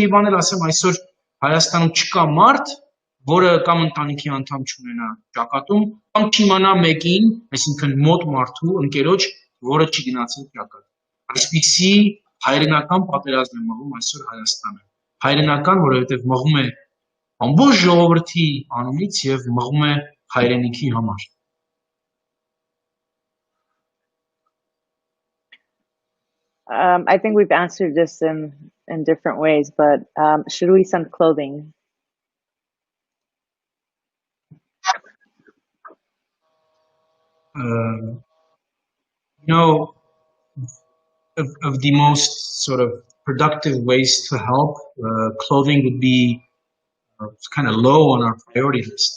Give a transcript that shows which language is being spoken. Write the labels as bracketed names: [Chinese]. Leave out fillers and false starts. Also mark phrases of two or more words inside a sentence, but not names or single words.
[Armenian] բան էլ ասեմ, այսօր Հայաստանում չկա մարդ, որը կամ ընտանիքի անդամ չունենա ճակատում, կամ չիմանա մեկին, այսինքն մոտ մարդու, ընկերոջ, որը չի գնացել ճակատ։ Այսպիսի հայրենական պատերազմ է մղում այսօր Հայաստանը։ Հայրենական, որովհետև մղում է ամբողջ ժողովրդի անունից եւ մղում է հայրենիքի համար։ [English] I think we've answered this in different ways, but should we send clothing? You know, of the most sort of productive ways to help, clothing would be kind of low on our priority list.